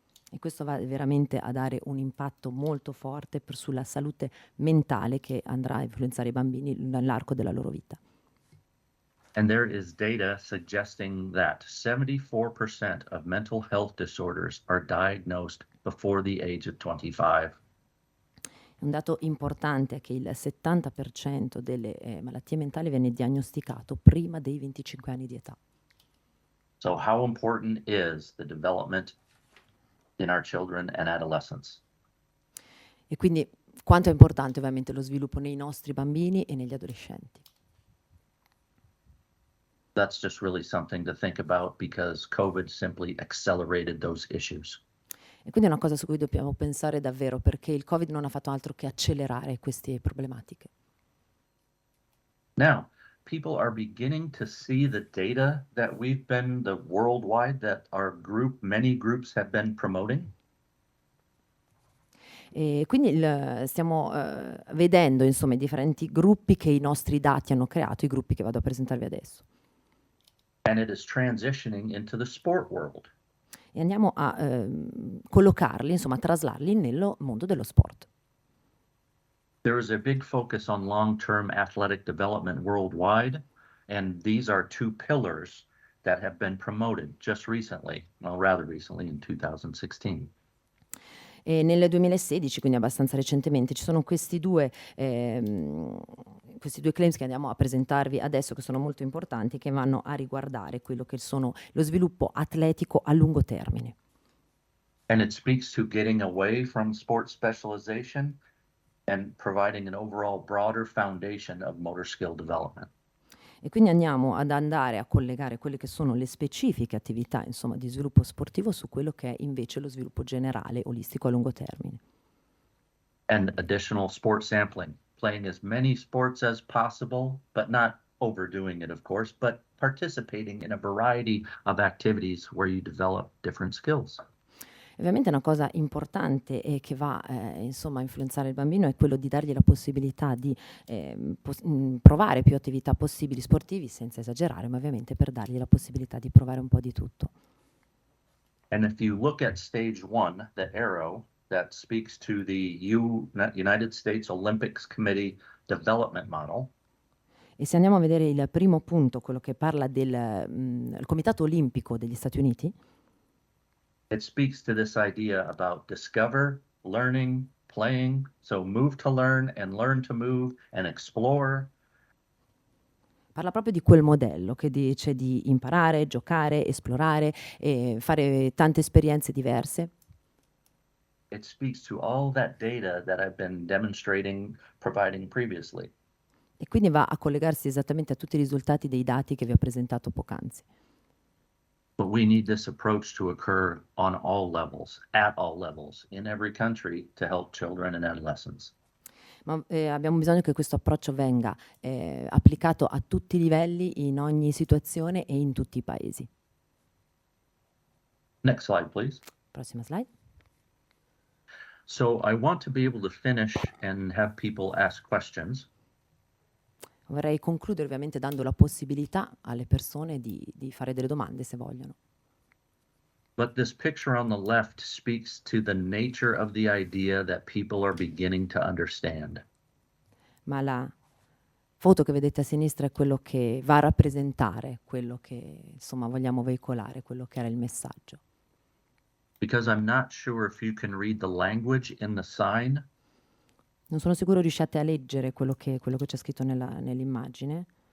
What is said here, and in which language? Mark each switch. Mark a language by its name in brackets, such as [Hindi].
[Italian] E questo va veramente a dare un impatto molto forte sulla salute mentale che andrà a influenzare i bambini nell'arco della loro vita. [English] And there is data suggesting that 74% of mental health disorders are diagnosed before the age of 25. [Italian] Un dato importante è che il 70% delle malattie mentali viene diagnosticato prima dei 25 anni di età. [English] So how important is the development in our children and adolescents? [Italian] E quindi quanto è importante ovviamente lo sviluppo nei nostri bambini e negli adolescenti. [English] That's just really something to think about because COVID simply accelerated those issues. [Italian] E quindi è una cosa su cui dobbiamo pensare davvero, perché il Covid non ha fatto altro che accelerare queste problematiche. [English] Now, people are beginning to see the data that we've been, the worldwide, that our group, many groups have been promoting? [Italian] E quindi stiamo vedendo insomma i differenti gruppi che i nostri dati hanno creato, i gruppi che vado a presentarvi adesso. [English] And it is transitioning into the sport world. [Italian] E andiamo a collocarli, insomma a traslarli nel mondo dello sport. [English] There is a big focus on long-term athletic development worldwide, and these are two pillars that have been promoted just recently, well, rather recently in 2016. [Italian] E nel 2016, quindi abbastanza recentemente, ci sono questi due claims che andiamo a presentarvi adesso, che sono molto importanti, che vanno a riguardare quello che sono lo sviluppo atletico a lungo termine. [English] And it speaks to getting away from sport specialization and providing an overall broader foundation of motor skill development. [Italian] E quindi andiamo ad andare a collegare quelle che sono le specifiche attività, insomma, di sviluppo sportivo su quello che è invece lo sviluppo generale, olistico a lungo termine. [English] And additional sport sampling, playing as many sports as possible, but not overdoing it, of course, but participating in a variety of activities where you develop different skills. [Italian] Ovviamente una cosa importante e che va insomma a influenzare il bambino è quello di dargli la possibilità di provare più attività possibili sportivi, senza esagerare, ma ovviamente per dargli la possibilità di provare un po' di tutto. [English] And if you look at stage 1, the arrow that speaks to the United States Olympics Committee development model, [Italian] E se andiamo a vedere il primo punto, quello che parla del Comitato Olimpico degli Stati Uniti, [English] it speaks to this idea about discover, learning, playing. So move to learn to move and explore. [Italian] parla proprio di quel modello che dice di imparare, giocare, esplorare e fare tante esperienze diverse. [English] It speaks to all that data that I've been demonstrating, providing previously. [Italian] E quindi va a collegarsi esattamente a tutti i risultati dei dati che vi ho presentato poc'anzi. [English] But we need this approach to occur on all levels, at all levels, in every country to help children and adolescents. [Italian] Ma abbiamo bisogno che questo approccio venga applicato a tutti i livelli, in ogni situazione e in tutti i paesi. [English] Next slide, please. [Italian] Prossima slide. [English] So I want to be able to finish and have people ask questions. [Italian] Vorrei concludere ovviamente dando la possibilità alle persone di fare delle domande se vogliono. [English] But this picture on the left speaks to the nature of the idea that people are beginning to understand. [Italian] Ma la foto che vedete a sinistra è quello che va a rappresentare quello che insomma vogliamo veicolare, quello che era il messaggio. [English] Because I'm not sure if you can read the language in the sign, [Italian] Non sono sicuro riusciate a leggere quello che c'è scritto nell'immagine,